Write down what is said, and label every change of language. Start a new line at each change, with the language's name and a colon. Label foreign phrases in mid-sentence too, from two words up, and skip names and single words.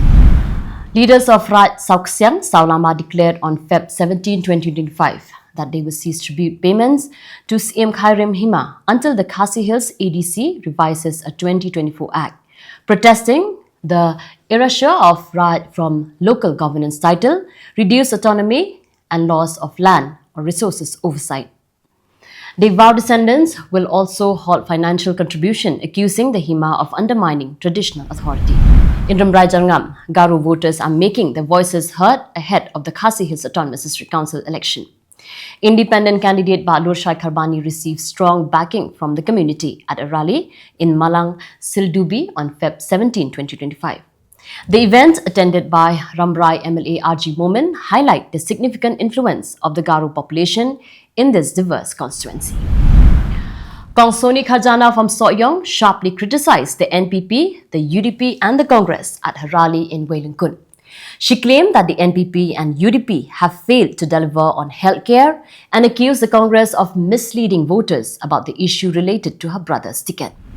English: Leaders of Raj Sauksiang Saulama declared on Feb 17, 2025 that they will cease tribute payments to CM Khairim Hima until the Khasi Hills ADC revises a 2024 Act, protesting the erasure of right from local governance title, reduced autonomy and loss of land or resources oversight. The Vow descendants will also halt financial contribution, accusing the Hima of undermining traditional authority. In Ramrai Jarngam, Garo voters are making their voices heard ahead of the Khasi Hills Autonomous District Council election. Independent candidate Badur Shai Kharbani received strong backing from the community at a rally in Malang Sildubi on Feb 17, 2025. The event, attended by Ramrai MLA RG Momin, highlight the significant influence of the Garo population in this diverse constituency. Kongsoni Khajana from Soyong sharply criticized the NPP, the UDP and the Congress at her rally in Wellington. She claimed that the NPP and UDP have failed to deliver on healthcare and accused the Congress of misleading voters about the issue related to her brother's ticket.